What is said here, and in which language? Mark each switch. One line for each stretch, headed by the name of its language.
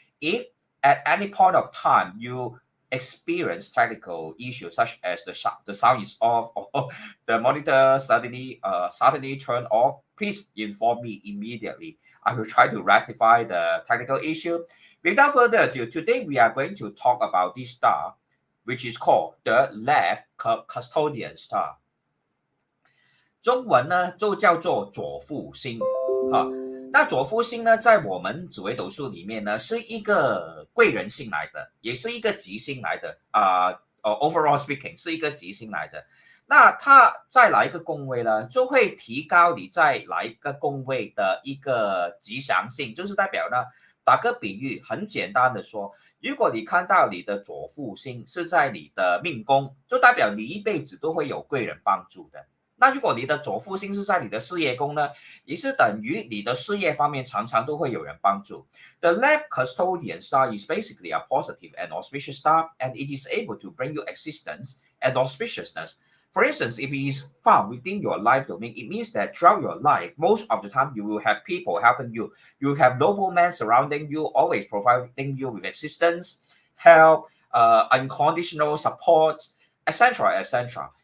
English: If at any point of time you experience technical issues such as the sound is off or the monitor suddenly turn off, please inform me immediately. I will try to rectify the technical issue. Without further ado, today we are going to talk about this star, which is called the left custodian star.
Chinese: 中文呢就叫做左父星那左父星呢，在我们紫微斗数里面呢，是一个贵人星来的，也是一个吉星来的
English: overall speaking
Chinese: 是一个吉星来的。那它在哪一个宫位呢，就会提高你在哪一个宫位的一个吉祥性，就是代表呢，打个比喻，很简单的说，如果你看到你的左父星是在你的命宫，就代表你一辈子都会有贵人帮助的。那如果你的左父星是在你的事业宫呢，也是等于你的事业方面常常都会有人帮助。
English: The left custodian star is basically a positive and auspicious star, and it is able to bring you existence and auspiciousness. For instance, if it is found within your life domain, it means that throughout your life, most of the time you will have people helping you. You have noblemen surrounding you, always providing you with assistance, help, unconditional support, etc., etc.